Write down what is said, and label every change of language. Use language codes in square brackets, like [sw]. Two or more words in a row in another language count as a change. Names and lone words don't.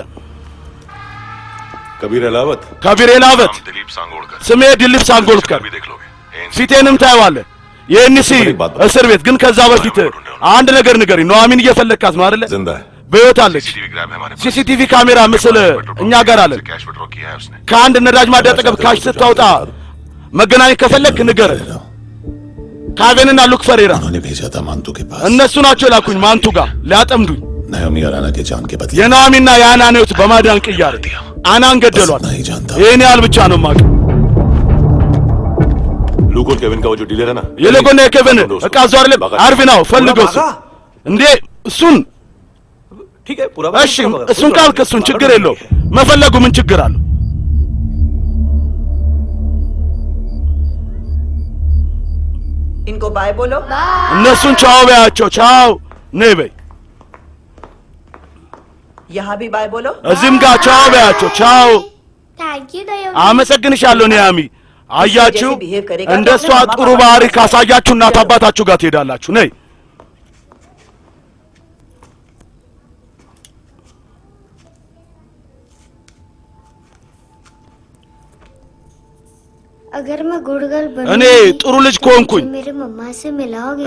[hi] कबीर अलावत [am] ከቢር ኤላወት ስሜ ድሊፕ ሳንጎልከር ፊቴንም ታየዋለህ የኤንሲ እስር ቤት ግን ከዛ በፊት አንድ ነገር ንገሪኝ ኑሐሚን እየፈለካት ነው አይደለ [hi] जिंदा है [am] በህይወት አለች [en] CCTV camera [am] ምስል እኛ ጋር አለ ከአንድ ነዳጅ ማደያ አጠገብ ካሽ ስታወጣ መገናኘት ከፈለክ ንገር ካቬንና ሉክ ፈሬራ [hi] उन्होंने भेजा था मांतू के पास [am] እነሱ ናቸው ላኩኝ ማንቱ ጋር ሊያጠምዱኝ [hi] नायोमी और आना के जान के बदले [am] የኑሐሚንና የአናን ህይወት በማዳን ቅያር አናን ገደሏት [hi] नहीं जानता [am] ይሄን ያህል ብቻ ነው የማውቀው [hi] लूक और केविन का वो जो डीलर है ना [am] የለጎና የኬቪን እቃ ዞር አይደለም አርቪናው ፈልገው እንዴ እሱን [hi] ठीक है पूरा [am] እሺ እሱን ካልክ እሱን ችግር የለው መፈለጉ ምን ችግር አለው [hi] इनको बाय बोलो [am] እነሱን ቻው በያቸው ቻው ነይ በይ [hi] यहाँ भी बाय बोलो [am] እዚህም ጋር ቻው በያቸው ቻው [en] thank you दयो [am] አመሰግንሻለሁ ኒያሚ አያችሁ እንደሷ ጥሩ ባህሪ ካሳያችሁ እናት አባታችሁ ጋር ትሄዳላችሁ ነይ [hi] अगर मैं [en] good girl [am] እኔ ጥሩ ልጅ ከሆንኩኝ [hi] मेरे मम्मा से मिलाओगे